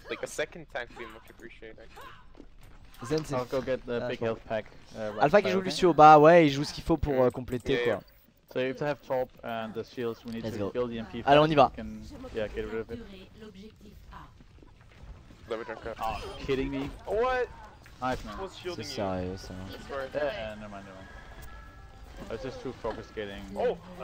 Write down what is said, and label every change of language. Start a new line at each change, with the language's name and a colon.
English: Like a second tank would be much appreciated actually.
French: Zen c'est...
English: I'll go get the big health pack.
French: Alpha qui joue Lucio, bah ouais il joue ce qu'il faut pour compléter quoi.
English: So you have to have top and the shields. We need to kill the MP.
French: Allez on y va.
English: Yeah, get rid of it. Oh, kidding me? What? Nice man.
French: C'est sérieux ça.
English: Never mind. I was just too focused getting running.